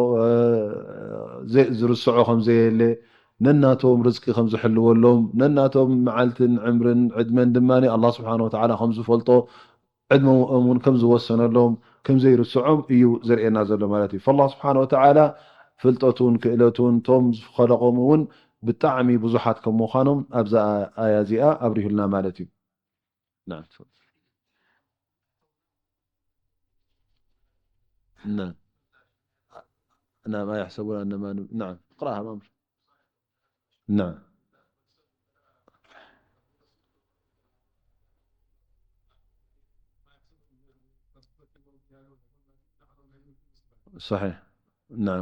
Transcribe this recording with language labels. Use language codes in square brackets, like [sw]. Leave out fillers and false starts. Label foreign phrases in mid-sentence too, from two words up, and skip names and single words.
[ti] ዝርስዖ ከም ዘየለ ነናቶም ርዝቂ ከም ዝሕልወሎም ነናቶም መዓልትን ዕምርን ዕድመን ድማኒ [ar] الله سبحانه وتعالى [ti] ከም ዝፈልጦ ዕድሞም እውን ከም ዝወሰነሎም ከም ዘይርስዖም እዩ ዘርእየና ዘሎ ማለት እዩ። [ar] فالله سبحانه وتعالى [ti] ፍልጠቱን ክእለቱን ቶም ዝኸለቆም እውን ብጣዕሚ ብዙሓት ከም ምዃኖም ኣብዛ ኣያ እዚኣ ኣብሪሁልና ማለት እዩ። [ar] نعم نعم يحسبون أنما نعم اقرأها مامر نعم صحيح نعم